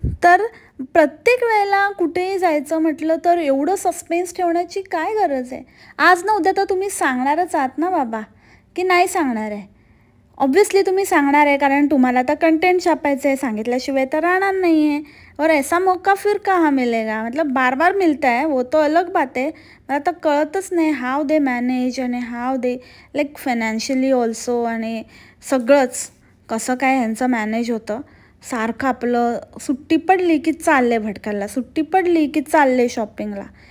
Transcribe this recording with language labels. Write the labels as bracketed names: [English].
[Marathi] तर प्रत्येक वेळेला कुठेही जायचं म्हटलं तर एवढं सस्पेन्स ठेवण्याची काय गरज आहे? आज ना उद्या तर तुम्ही सांगणारच आहात ना बाबा, की नाही सांगणार आहे? ऑब्व्हियसली तुम्ही सांगणार आहे, कारण तुम्हाला तर कंटेंट छापायचं आहे. सांगितल्याशिवाय तर राहणार नाही आहे. [Hindi] और ऐसा मौका फिर कहाँ मिलेगा? मतलब बार बार मिलता है, वो तो अलग बात [Marathi] आहे. मला तर कळतच नाही [English] how they manage आणि how they like financially also [Marathi] आणि सगळंच कसं काय ह्यांचं मॅनेज होतं. सारखं आपलं सुट्टी पडली की चालले भटकायला, सुट्टी पडली की चालले शॉपिंगला.